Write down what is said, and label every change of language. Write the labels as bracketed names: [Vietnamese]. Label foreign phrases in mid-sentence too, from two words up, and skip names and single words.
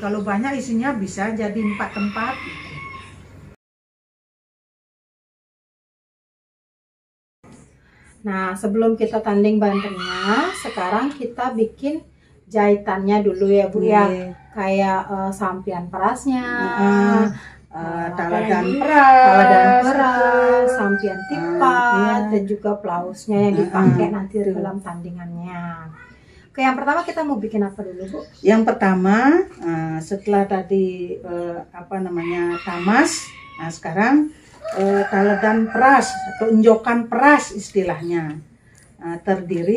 [Indonesian] Kalau banyak isinya bisa jadi 4 tempat. Nah, sebelum kita tanding bantennya, sekarang kita bikin jahitannya dulu ya Bu ya. Kayak sampian perasnya, taladan peras, sampian tipat, dan juga pelausnya yang dipakai nanti dalam tandingannya. Oke, yang pertama kita mau bikin apa dulu Bu? Yang pertama, setelah tadi tamas, nah sekarang taladan peras atau enjokan peras istilahnya.